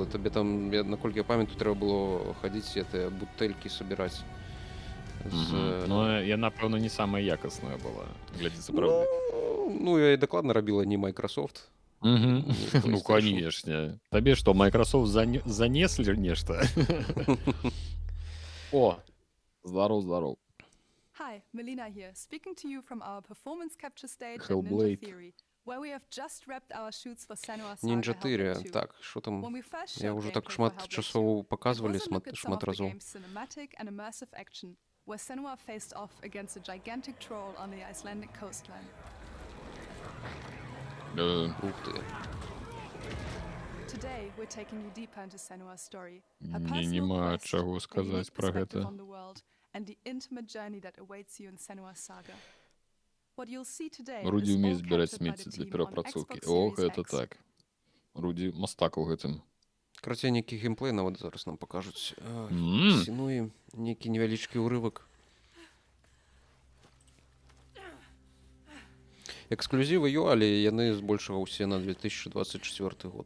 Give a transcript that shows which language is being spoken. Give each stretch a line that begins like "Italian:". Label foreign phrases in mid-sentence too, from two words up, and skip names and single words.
Belarusian: Табе там, наколькі я памятаю, трэба было хадзіць гэтыя бутэлькі сабіраць. Ну, яна, пэўна, не самая якасная была. Глядзіцца, правда. Ну, я і дакладна рабіла не Microsoft. Ну, конечно. Табе што, Microsoft занеслі нешта?
Ukrainian: О, здоров.
English: Hi, Melina here, speaking to you from our performance capture stage at Hellblade. Ninja Theory, where we have just wrapped our shoots for Senua Saga Ninja Theory, Hellblade 2.
Ukrainian: так, що там?
English: When we first
Ukrainian: Я
English: showed
Ukrainian: вже
English: gameplay
Ukrainian: так
English: for
Belarusian: шмат
English: Hellblade
Russian: часов
English: 2,
Ukrainian: показували,
English: it wasn't a good sum
Belarusian: шмат
English: of the
Belarusian: разів.
English: game's cinematic and immersive action, where Senua faced off against a gigantic troll on the Icelandic coastline.
Russian: Ух ты.
English: Today, we're taking you deeper into Senua's story, her
Belarusian: Мне
English: personal
Belarusian: нема
English: quest,
Belarusian: чаго
English: her
Belarusian: сказаць
English: unique
Belarusian: пра
English: perspective
Belarusian: гэта.
English: on the world, and the intimate journey that awaits you in Senua's saga. What you'll see today
Belarusian: Руді
English: is all
Belarusian: ўмее збіраць
English: captured by the
Belarusian: смецце для
English: team on
Belarusian: перапрацоўкі.
English: Xbox
Belarusian: О,
English: Series
Belarusian: гэта
English: X.
Belarusian: так. Руді мастак у гэтым. Карацей, нейкі геймплей нават зараз нам пакажуць. М. Сінуем нейкі невялічкі ўрывак. Эксклюзівы ё, але яны збольшага ўсе на 2024 год.